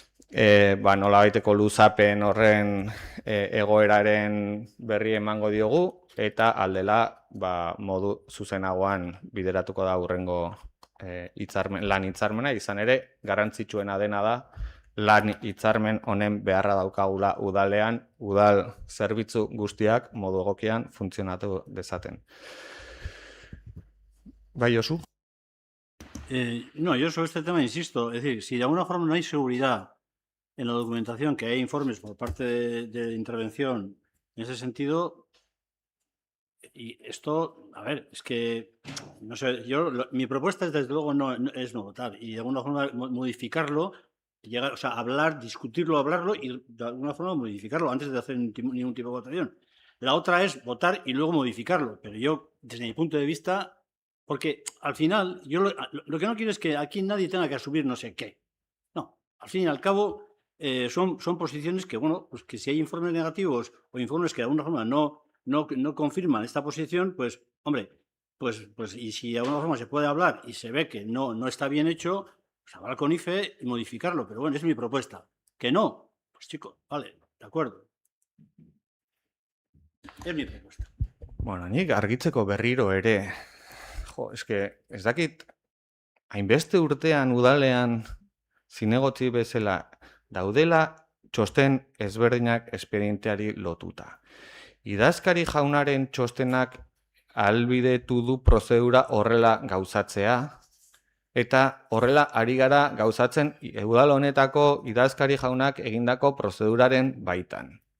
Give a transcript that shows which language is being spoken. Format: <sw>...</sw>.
<eu>nolabaiteko luzapen horren egoeraren berri emango diogu, eta aldela modu zuzenagoan bideratuko da hurrengo lan hitzarmena, izan ere garrantzitsuena dena da lan hitzarmen honen beharra daukagula udalean, udal zerbitzu guztiak modu egokian funtzionatu dezaten. Bai, Josu?</eu> <es>No, yo sobre este tema insisto, es decir, si de alguna forma no hay seguridad en la documentación, que hay informes por parte de intervención en ese sentido, y esto, a ver, es que, no sé, mi propuesta es desde luego no votar, y de alguna forma modificarlo, llegar, o sea, hablarlo y de alguna forma modificarlo antes de hacer ningún tipo de votación. La otra es votar y luego modificarlo, pero yo, desde mi punto de vista, porque al final, yo lo que no quiero es que aquí nadie tenga que asumir no sé qué. No, al fin y al cabo, son posiciones que, pues que si hay informes negativos o informes que de alguna forma no confirman esta posición, pues, hombre, pues y si de alguna forma se puede hablar y se ve que no está bien hecho, pues hablar con IFE y modificarlo, pero bueno, es mi propuesta. ¿Que no? Pues chico, vale, de acuerdo. Es mi propuesta.</es> <eu>Nik argitzeko berriro ere, eske ez dakit, hainbeste urtean udalean zinegotzi bezala daudela txosten ezberdinak espedienteari lotuta. Idazkari jaunaren txostenak ahalbidetu du prozedura horrela gauzatzea, eta horrela ari gara gauzatzen udal honetako idazkari jaunak egindako prozeduraren baitan.</eu>